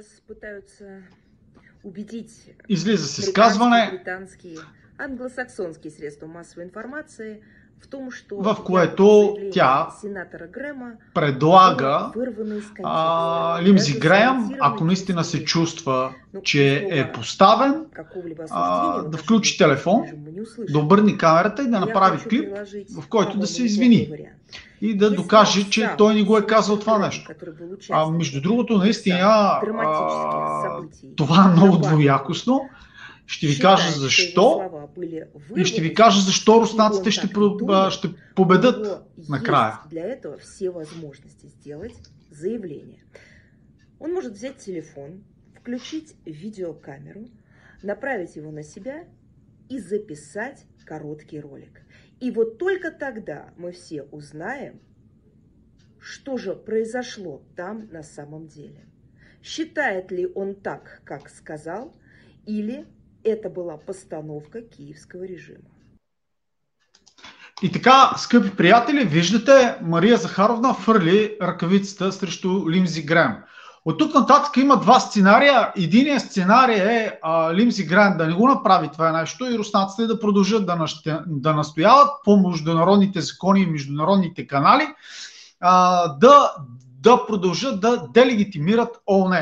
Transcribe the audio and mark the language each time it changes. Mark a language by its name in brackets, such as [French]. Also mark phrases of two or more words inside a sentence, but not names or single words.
[Bulgarian] Излиза с изказване, в което тя предлага Линдзи Греъм, ако наистина се чувства, че е поставен, да включи телефон, да обърне камерата и да направи клип, в който да се извини и да докаже, че той не го е казал това нещо. Между другото, наистина, това е много двоякостно. Ще ви кажа защо и ще ви кажа защо руснаците ще победят накрая. [Russian] Для этого все возможности сделать заявление. Он может взять телефон, включить видеокамеру, направить его на себя и записать короткий ролик. И вот только тогда мы все узнаем, что же произошло там на самом деле. Считает ли он так, как сказал, или это была постановка киевского режима. [Bulgarian] И така, скъпи приятели, виждате, Мария Захаровна фърли ръкавицата срещу Линдзи Греъм. От тук нататък има два сценария. Единият сценарий е Линдзи Греъм да не го направи това нещо и руснаците да продължат да настояват по международните закони и международните канали да продължат да делегитимират ООН.